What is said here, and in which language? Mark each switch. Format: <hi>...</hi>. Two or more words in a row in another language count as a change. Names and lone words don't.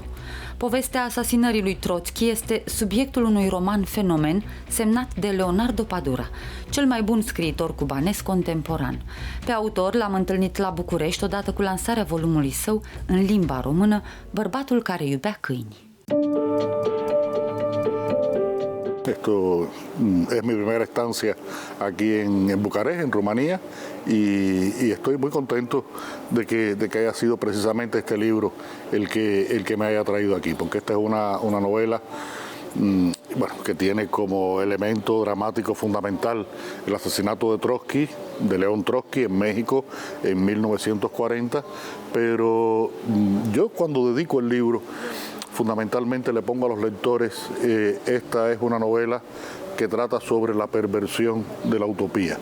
<ro>Povestea asasinării lui Trotski este subiectul unui roman fenomen semnat de Leonardo Padura, cel mai bun scriitor cubanez contemporan. Pe autor l-am întâlnit la București odată cu lansarea volumului său în limba română, Bărbatul care iubea câini.</ro> <es>Esto es mi primera estancia aquí en Bucarest, en Rumanía, y estoy muy contento de que haya sido precisamente este libro el que me haya traído aquí, porque esta es una novela bueno, que tiene como elemento dramático fundamental el asesinato de Trotsky, de León Trotsky en México en 1940, pero yo cuando dedico el libro fundamentalmente le pongo a los lectores, esta es una novela que trata sobre la perversión de la utopía.</es>